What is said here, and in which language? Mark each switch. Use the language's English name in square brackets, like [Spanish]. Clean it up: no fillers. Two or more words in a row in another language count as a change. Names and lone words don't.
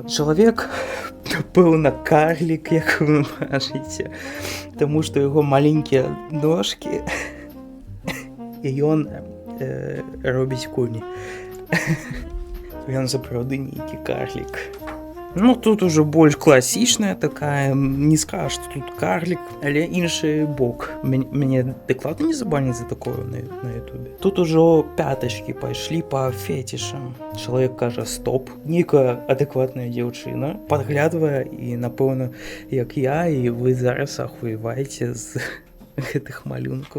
[Belarusian] Чалавек, пэўна, карлік, як вы бачыце, таму што яго маленькія ножкі і ён робіць куні. Ён сапраўды нейкі карлік. Ну, тут уже больш класічная такая, [Russian] не скажешь, что тут карлік, [Belarusian] але іншы бок. Мяне дакладна не забанят за такое на ютубе. Тут ужо пятачки пайшлі па фетішам. Чалавек кажа стоп. Нейкая адэкватная дзяўчына падглядвае і, напэўна, як я, і вы зараз ахваеваеце з гэтых малюнкаў.